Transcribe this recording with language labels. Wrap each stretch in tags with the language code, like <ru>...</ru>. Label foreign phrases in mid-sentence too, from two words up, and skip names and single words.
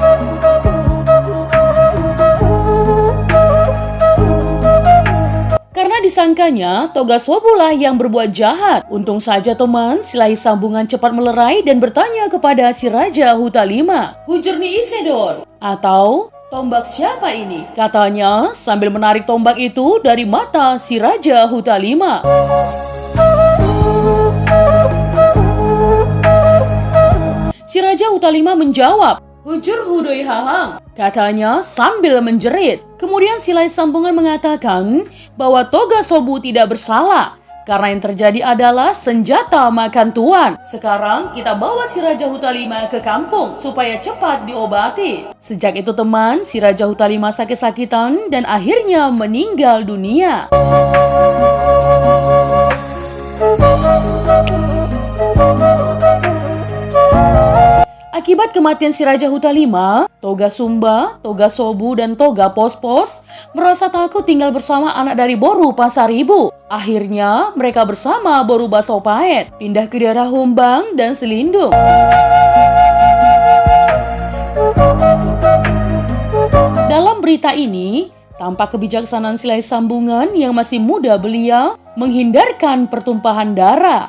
<id>Karena disangkanya Toga Sobu lah yang berbuat jahat. Untung saja teman, Silai Sambungan cepat melerai dan bertanya kepada si Raja Hutalima,</id> <bbc>"Hujur ni Isedon?"</bbc> <id>Atau "Tombak siapa ini?" katanya sambil menarik tombak itu dari mata si Raja Hutalima. Si Raja Hutalima menjawab,</id> <bbc>"Hujur Hudoi Hahang,"</bbc> <id>katanya sambil menjerit. Kemudian Silai Sambungan mengatakan bahwa Toga Sobu tidak bersalah karena yang terjadi adalah senjata makan tuan. Sekarang kita bawa si Raja Hutalima ke kampung supaya cepat diobati. Sejak itu teman, si Raja Hutalima sakit-sakitan dan akhirnya meninggal dunia. Akibat kematian si Raja Hutalima, Toga Sumba, Toga Sobu, dan Toga Pos-Pos merasa takut tinggal bersama anak dari Boru Pasaribu. Akhirnya mereka bersama Boru Basopahit pindah ke daerah Humbang dan Selindung. Dalam berita ini, tampak kebijaksanaan Silai Sambungan yang masih muda belia menghindarkan pertumpahan darah.</id>